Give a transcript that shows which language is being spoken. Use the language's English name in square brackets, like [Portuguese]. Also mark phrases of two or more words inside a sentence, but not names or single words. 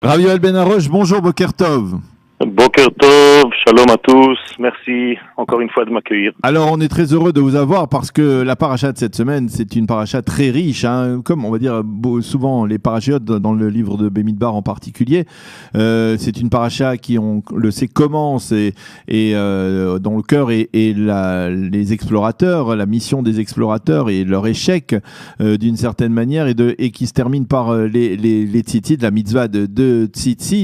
[French] Rav Yoel Ben Harosh, bonjour [Hebrew] בוקר טוב. בוקר טוב, [French] shalom à tous, merci encore une fois de m'accueillir. Alors on est très heureux de vous avoir parce que la paracha de cette semaine, c'est une paracha très riche, hein, comme on va dire souvent les parachiotes dans le livre de Bemidbar en particulier. C'est une paracha qui, on le sait, commence et dont le cœur est les explorateurs, la mission des explorateurs et leur échec d'une certaine manière et qui se termine par les tzitzit, la mitzvah de tzitzit.